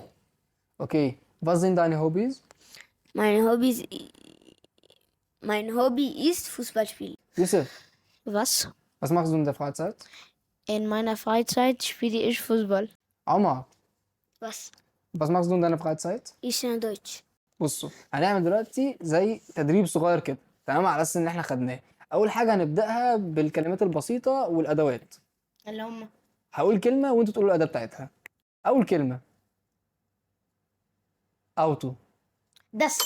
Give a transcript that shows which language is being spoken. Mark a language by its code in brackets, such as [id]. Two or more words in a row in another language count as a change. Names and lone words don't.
[de] Okay, was sind deine Hobbys? Mein Hobby ist Fußball spielen. Yusuf, Was? was machst du in der Freizeit? In meiner Freizeit spiele ich Fußball. عمر، Was? was machst du in deiner Freizeit؟ Ich lerne Deutsch. [ar] بصوا هنعمل دلوقتي زي تدريب صغير كده، تمام، على اساس ان احنا خدناه. اول حاجه هنبداها بالكلمات البسيطه والادوات. اللي هم هقول كلمه وانتوا تقولوا الاداه بتاعتها. اول كلمه اوتو. [de] das.